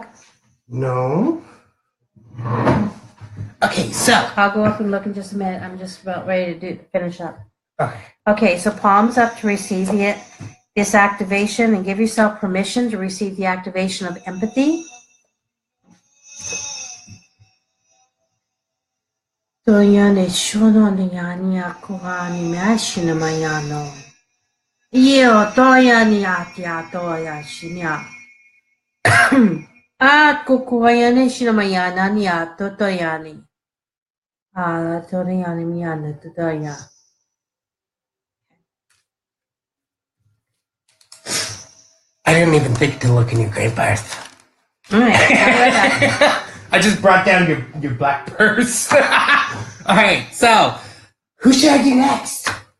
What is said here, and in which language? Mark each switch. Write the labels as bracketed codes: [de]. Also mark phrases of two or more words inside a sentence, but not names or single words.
[en] No. Okay, so I'll go up and look in just a minute. I'm just about ready to finish up. Okay. Okay, so palms up to receive this activation, and give yourself permission to receive the activation of empathy. Toyane shono ni yani akuani mashina mayano. Io toyani atia toya shinya. At kukuayane shina mayana ni ato toyani. Ala toyani miyana toya. I didn't even think to look in your gray purse. All right. I just brought down your black purse. All right, so who should I do next?